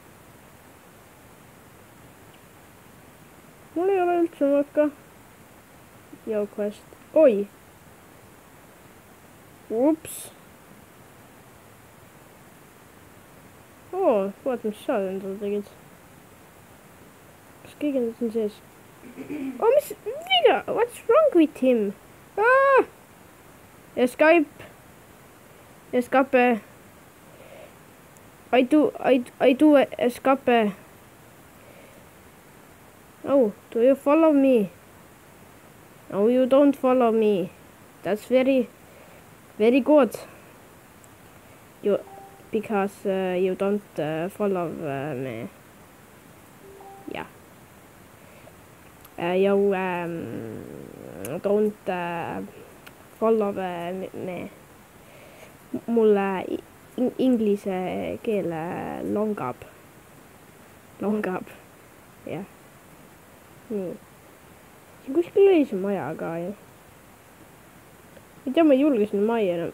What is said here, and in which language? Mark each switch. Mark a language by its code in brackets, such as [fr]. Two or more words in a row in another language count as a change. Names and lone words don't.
[et] Joo, quest. Oi! Ups. Vaat, mis sa endale tegid. Kas keegi on siin sees? Mis viga? [en] What's wrong with him? Escape. I do escape. Oh, do you follow me? No, you don't follow me. That's very good. Because you don't follow me. Yeah. You don't follow me. [et] Mulle inglise keel longab. Jah. Nii. Siin kuskil oli see maja ka ju. Ei tea, ma ei julge sinna majja enam.